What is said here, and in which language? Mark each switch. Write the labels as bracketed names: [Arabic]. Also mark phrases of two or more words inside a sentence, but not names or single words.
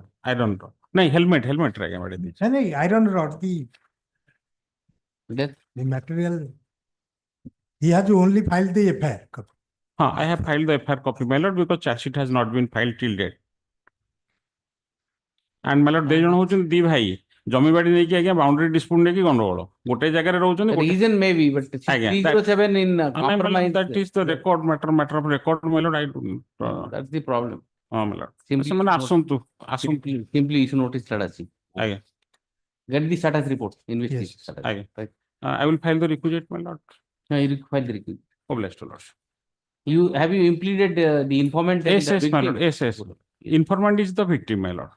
[English] I don't know. No, helmet try ಮಾಡಿದ್ದೆ. No, iron rod. That The material. He has only filed the FIR. I have filed the FIR copy, my lord, because charge sheet has not been filed till date. And my lord, they don't know [Odia] ଦି ଭାଇ ଜମି ବାଡି ନେଇକି ଆଜ୍ଞା [English] boundary dispute [Odia] ନେଇକି ଗଣ୍ଡଗୋଳ ଗୋଟେ ଜାଗାରେ ରହୁଛନ୍ତି ଗୋଟେ- [English] reason may be, but [Odia] Aଜ୍ଞା, [English] 307 in compromise. that is the matter of record, my lord. I don't. That's the problem. My lord. Simply [Odia] ସେମାନେ [English] note- [Odia] ଆସନ୍ତୁ [English] Simply issue notice status. [Odia] ଆଜ୍ଞା [English] Get the status report. Investigation status. [Odia] ଆଜ୍ଞା [English] Right. I will file the requisite, my lord. You file the requisite. Obliged to lord. Have you impleaded the informant? and Yes, the yes, my victim? lord. Yes, yes. Informant is the victim, my lord.